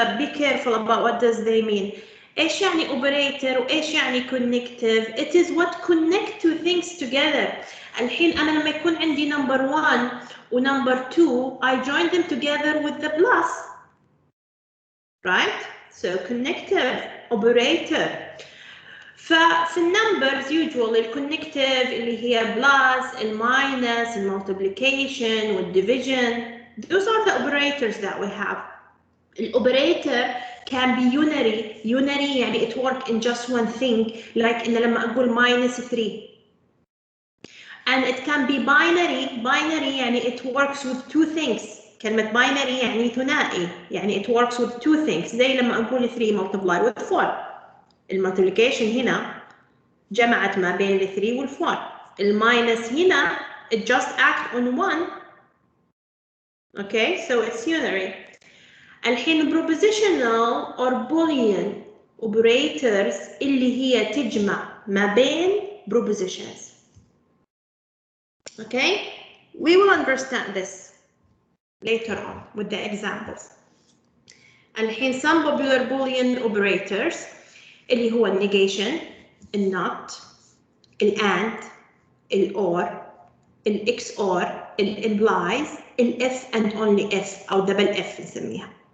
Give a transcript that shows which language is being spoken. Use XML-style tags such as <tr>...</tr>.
<en>be careful about what does they mean.</en> <ar>إيش يعني operator وإيش يعني connective.</ar> <en>It is what connect two things together.</en> <ar>الحين أنا لما يكون عندي</ar> <en>number 1 و number 2 I join them together with the plus. Right? So connective, operator.</en> <ar>ففي النمبرز usually الكونكتيف اللي هي بلس الماينس المultiplication والdivision.</ar> <en>Those are the operators that we have. The operator can be unary. Unary</en> <ar>يعني</ar> <en>it work in just one thing.</en> <ar>Like إن لما أقول minus 3.</ar> <en>And it can be binary. Binary</en> <ar>يعني</ar> <en>it works with two things.</en> <ar>كلمة binary يعني ثنائي. يعني</ar> <en>it works with two things.</en> <ar>زي لما أقول</ar> <en>3 multiply with 4.</en> <ar>المultiplication هنا جمعت ما بين 3 وال 4. الماينس هنا</ar> <en>it just act on 1. Okay, so it's unary.</en> <ar>الحين</ar> <en>propositional or boolean operators</en> <ar>اللي هي تجمع ما بين prepositions.</ar> <en>Okay, we will understand this later on with the examples.</en> <ar>الحين</ar> <en>some popular Boolean operators</en> <ar>اللي هو</ar> <en>negation, not, and, or, XOR, implies, if and only if أو double if</en> <ar>نسميها.</ar>